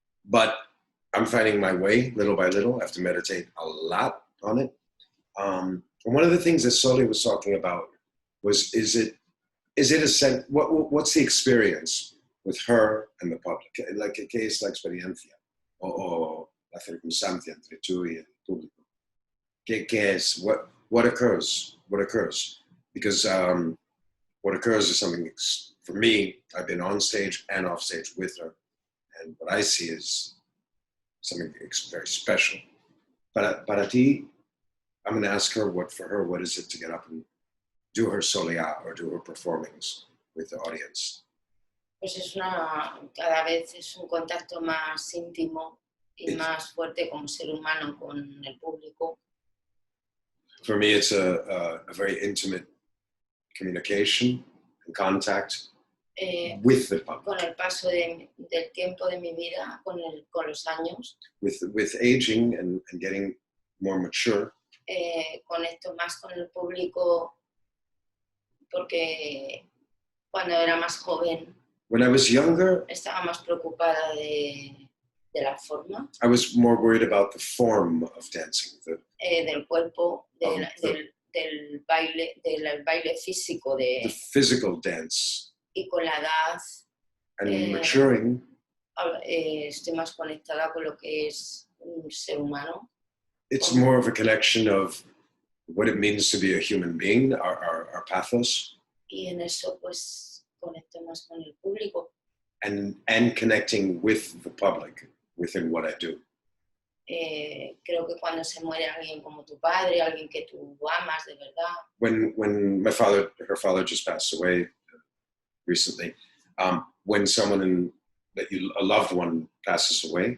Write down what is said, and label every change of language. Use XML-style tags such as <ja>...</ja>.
<en>But I'm finding my way little by little. I have to meditate a lot on it. And one of the things that Soli was talking about was, is it a sense, what's the experience with her and the public?</en> <es>Like, ¿qué es la experiencia? O la circunstancia entre tú y el público? ¿Qué es?</es> <en>What occurs? What occurs? Because what occurs is something, for me, I've been on stage and off stage with her. And what I see is something very special.</en> <es>Para ti,</es> <en>I'm going to ask her, what is it to get up and do her soleá or do her performings with the audience?</en> <es>Pues cada vez es un contacto más íntimo y más fuerte como ser humano con el público.</es> <en>For me, it's a very intimate communication and contact with the public.</en> <es>Con el paso del tiempo de mi vida, con los años.</es> <en>With aging and getting more mature.</en> <es>Conecto más con el público porque cuando era más joven,</es> <en>when I was younger,</en> <es>estaba más preocupada de la forma.</es> <en>I was more worried about the form of dancing.</en> <es>Del cuerpo, del baile físico.</es> <en>The physical dance.</en> <es>Y con la edad,</es> <en>and maturing,</en> <es>estoy más conectada con lo que es un ser humano.</es> <en>It's more of a connection of what it means to be a human being, our pathos.</en> <es>Y en eso pues conecto más con el público.</es> <en>And connecting with the public within what I do.</en> <es>Creo que cuando se muere alguien como tu padre, alguien que tú amas de verdad.</es> <en>When her father just passed away recently, when someone a loved one passes away.</en>